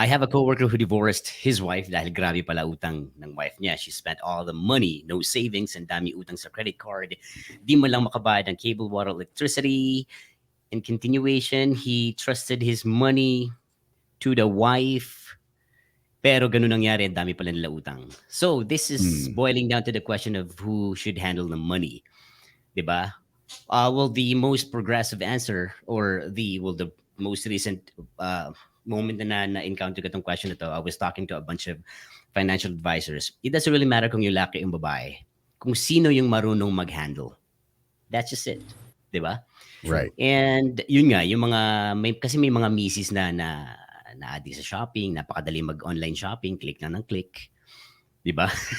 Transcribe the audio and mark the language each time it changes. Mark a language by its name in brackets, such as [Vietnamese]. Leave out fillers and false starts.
[English] I have a coworker who divorced his wife [Filipino] dahil grabe pala utang ng wife niya. [English] She spent all the money, no savings, and [Filipino] dami utang sa [English] credit card. [Filipino] Di mo lang makabayad ng [English] cable, water, electricity. In continuation, he trusted his money to the wife. [Filipino] Pero ganun nangyari, ang dami pala nila utang. [English] So, this is hmm, boiling down to the question of who should handle the money. [Filipino] Diba? [English] Well, the most progressive answer or the most recent uh, moment [Filipino] na encounter ko tong question na to, [English] I was talking to a bunch of financial advisors. It doesn't really matter [Filipino] kung yung laki yung babae. Kung sino yung marunong mag-handle. [English] That's just it. [Filipino] 'Di ba? [English] right. [Filipino] And yun nga, yung mga kasi may mga misis na addict sa shopping, napakadali mag-online shopping, click na ng click, 'di ba?